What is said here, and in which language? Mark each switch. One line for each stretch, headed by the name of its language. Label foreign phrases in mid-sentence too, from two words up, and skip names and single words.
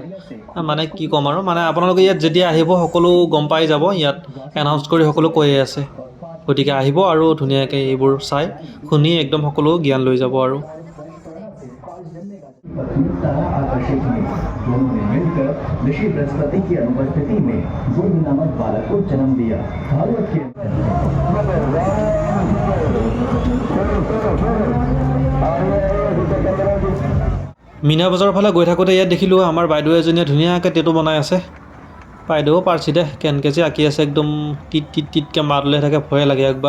Assamese: মানে কি ক'ম আৰু, মানে আপোনালোকে ইয়াত যেতিয়া আহিব সকলো গম পাই যাব, ইয়াত এনাউন্স কৰি সকলো কৈয়ে আছে। গতিকে আহিব আৰু ধুনীয়াকৈ এইবোৰ চাই শুনি একদম সকলো জ্ঞান লৈ যাব আৰু।
Hindi: पत्नीता आकर्षित हुई। दोनों ने मिलकर ऋषि बृहस्पति की अनुपस्थिति में बुध नामक बालक को जन्म दिया। भागवत के
Assamese: মিনা বজাৰৰ ফালে গৈ থাকোঁতে ইয়াত দেখিলোঁ আমাৰ বাইদেউ এজনীয়ে ধুনীয়াকৈ টেটু বনাই আছে। বাইদেউ পাৰছি দে কেনেকৈ যে আঁকি আছে একদম টিট টিট টিটকৈ মাত ওলাই থাকে ভয়ে লাগে একবাৰ।